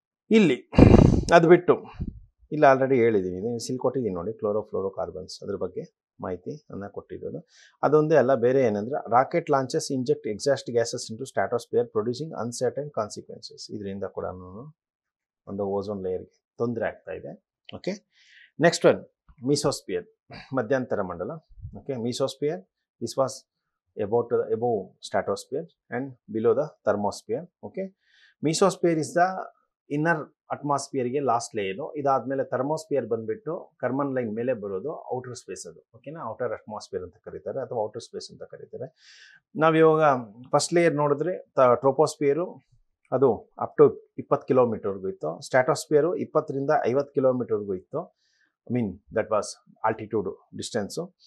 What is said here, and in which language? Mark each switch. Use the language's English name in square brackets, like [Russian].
[Kannada] ಇಲ್ಲಿ ಅದು ಬಿಟ್ಟು ಇಲ್ಲಿ ಆಲ್ರೆಡಿ ಹೇಳಿದ್ದೀನಿ, ಇಲ್ಲಿ ಕೊಟ್ಟಿದ್ದೀನಿ ನೋಡಿ, ಕ್ಲೋರೋಫ್ಲೋರೋಕಾರ್ಬನ್ಸ್, ಅದ್ರ ಬಗ್ಗೆ ಮಾಹಿತಿ ಅನ್ನ ಕೊಟ್ಟಿರೋದು. ಅದೊಂದೇ ಅಲ್ಲ, ಬೇರೆ ಏನಂದರೆ [English] Rocket launches inject exhaust gases into stratosphere producing uncertain consequences. [Kannada] ಇದರಿಂದ ಕೂಡ ಒಂದು ಓಝೋನ್ ಲೇಯರ್ಗೆ ತೊಂದರೆ ಆಗ್ತಾ ಇದೆ. ಓಕೆ, ನೆಕ್ಸ್ಟ್ ಒನ್ ಮೀಸೋಸ್ಪಿಯರ್, ಮಧ್ಯಂತರ ಮಂಡಲ. [English] Okay, mesosphere this was above stratosphere and below the thermosphere. Okay, mesosphere is the inner atmosphere ಗೆ last layer. [Kannada] ಇದಾದ್ಮೇಲೆ ಥರ್ಮೋಸ್ಫಿಯರ್ ಬಂದ್ಬಿಟ್ಟು ಕರ್ಮನ್ ಲೈನ್ ಮೇಲೆ ಬರೋದು ಔಟರ್ ಸ್ಪೇಸ್. ಅದು ಓಕೆನಾ, ಔಟರ್ ಅಟ್ಮಾಸ್ಫಿಯರ್ ಅಂತ ಕರೀತಾರೆ ಅಥವಾ ಔಟರ್ ಸ್ಪೇಸ್ ಅಂತ ಕರೀತಾರೆ. ನಾವು ಇವಾಗ ಫಸ್ಟ್ ಲೇಯರ್ ನೋಡಿದ್ರೆ ಟ್ರೋಪೋಸ್ಫಿಯರು ಅದು ಅಪ್ ಟು 20 ಕಿಲೋಮೀಟರ್ವರೆಗೂ ಇತ್ತು. ಸ್ಟ್ರಾಟೋಸ್ಫಿಯರು 20ರಿಂದ 50 ಕಿಲೋಮೀಟರ್ವರೆಗೂ ಇತ್ತು. [English] That was altitude distance.